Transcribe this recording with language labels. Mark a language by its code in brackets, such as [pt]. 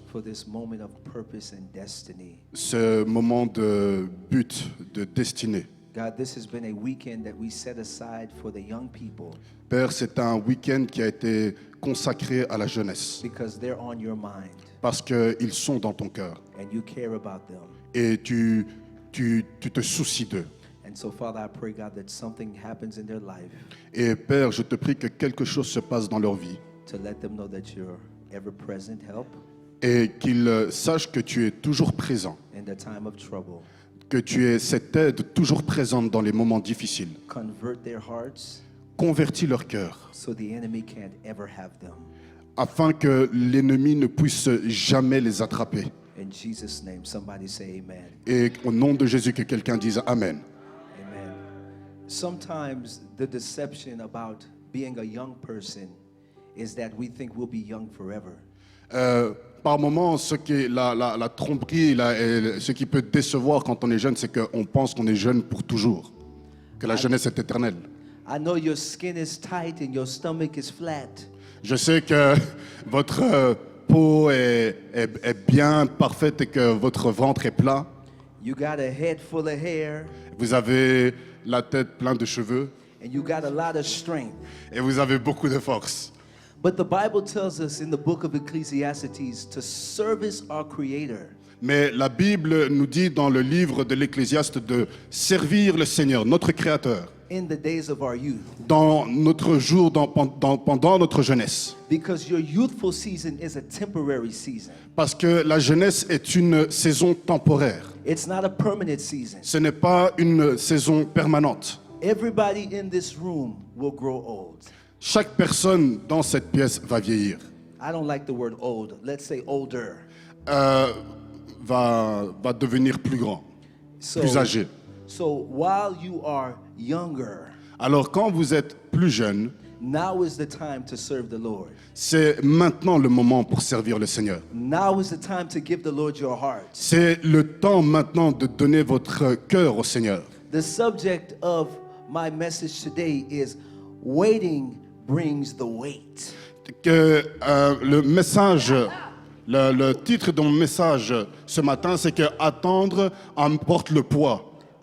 [en] for this moment of purpose and destiny. [fr] ce moment de but, de destinée. [en] God, this has been a weekend that we set aside for the young people [fr] Père, c'est un week-end qui a été consacré à la jeunesse, [en] because they're on your mind [fr] parce qu'ils sont dans ton cœur [en] and you care about them. [fr] et tu te soucies d'eux. [en] And so, Father, I pray, God, that something happens in their life [fr] Et Père, je te prie que quelque chose se passe dans leur vie [en] to let them know that you're ever-present help [fr] et qu'ils sachent que tu es toujours présent, [en] in the time of trouble. [fr] que tu es cette aide toujours présente dans les moments difficiles. [en] Convert their hearts [fr] Convertis leur cœur [en] so the enemy can't ever have them. [fr] afin que l'ennemi ne puisse jamais les attraper. [en] In Jesus' name, somebody say amen. [fr] Et au nom de Jésus, que quelqu'un dise Amen. Amen. [en] Sometimes the deception about being a young person is that we think we'll be young forever. [fr] Par moments, ce qui est la tromperie, et ce qui peut décevoir quand on est jeune, c'est qu'on pense qu'on est jeune pour toujours, que la jeunesse est éternelle. [en] I know your skin is tight and your stomach is flat, [fr] Je sais que votre peau est bien parfaite et que votre ventre est plat. [en] you got a head full of hair, [fr] Vous avez la tête pleine de cheveux [en] and you got a lot of strength. [fr] et vous avez beaucoup de force. [en] But the Bible tells us in the book of Ecclesiastes to service our Creator. [fr] Mais la Bible nous dit dans le livre de l'Ecclésiaste de servir le Seigneur, notre Créateur, [en] In the days of our youth, [fr] dans notre jour, pendant notre jeunesse. [en] because your youthful season is a temporary season. [fr] Parce que la jeunesse est une saison temporaire. [en] It's not a permanent season. [fr] Ce n'est pas une saison permanente. [en] Everybody in this room will grow old. [fr] Chaque personne dans cette pièce va vieillir, [en] I don't like the word old. Let's say older. [fr] va devenir plus grand, plus âgé. [en] So while you are younger, [fr] Alors quand vous êtes plus jeune, [en] now is the time to serve the Lord. [fr] c'est maintenant le moment pour servir le Seigneur. [en] Now is the time to give the Lord your heart. [fr] C'est le temps maintenant de donner votre cœur au Seigneur. [en] The subject of my message today is waiting brings the weight. [fr] Que le message, le titre de mon message ce matin, c'est que attendre apporte le poids.